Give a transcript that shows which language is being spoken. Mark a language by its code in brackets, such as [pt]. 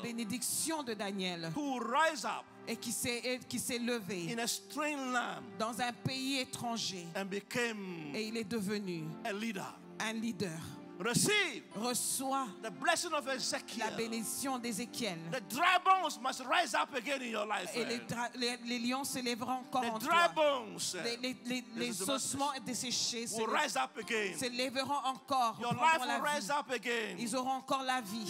[fr] bénédiction de Daniel [en] who rise up [fr] et qui s'est levé [en] in a strange land [fr] dans un pays étranger [en] and became [fr] et il est devenu [en] a leader. [fr] un leader. [en] Receive [fr] Reçois [en] the blessing of [fr] la [en] Ezekiel. [fr] bénédiction d'Ézéchiel. [en] The dry bones must rise up again in your life. [fr] Et [en] friend. [fr] les lions s'élèveront encore en [en] The dry [fr] toi. [en] bones [fr] Les ossements desséchés [en] will rise up again. [fr] s'élèveront encore. [en] Your [fr] prendront [en] life [fr] la [en] will rise [fr] vie. [en] up again. [fr] Ils auront encore la vie.